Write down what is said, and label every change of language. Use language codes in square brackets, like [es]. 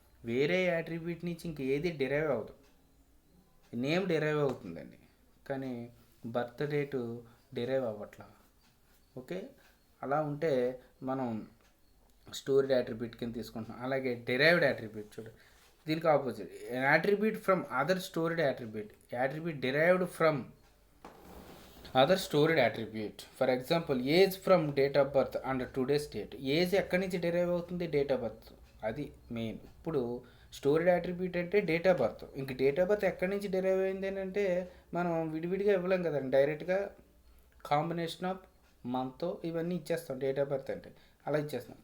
[te] వేరే యాట్రిబ్యూట్ నుంచి ఇంక ఏది డిరైవ్ అవ్వదు. నేమ్ డిరైవ్ అవుతుందండి కానీ బర్త్ డేటు డిరైవ్ అవ్వట్లా. ఓకే, అలా ఉంటే మనం స్టోర్డ్ యాట్రిబ్యూట్ కింద తీసుకుంటున్నాం. అలాగే డిరైవ్డ్ యాట్రిబ్యూట్ చూడండి, దీనికి opposite. [en] an attribute from other stored attribute. attribute derived from other stored attribute. For example, age from date of birth and today's date. [te] Age ఎక్కడి నుంచి డిరైవ్ అవుతుంది? Date of birth. అది main. ఇప్పుడు stored attribute అంటే date of birth. ఇంక date of birth ఎక్కడి నుంచి derive అయింది అని అంటే మనం విడివిడిగా ఇవ్వలేం కదండి, డైరెక్ట్గా కాంబినేషన్ ఆఫ్ మంత్ ఇవన్నీ ఇచ్చేస్తాం డేట్ ఆఫ్ బర్త్ అంటే, అలా ఇచ్చేస్తాం.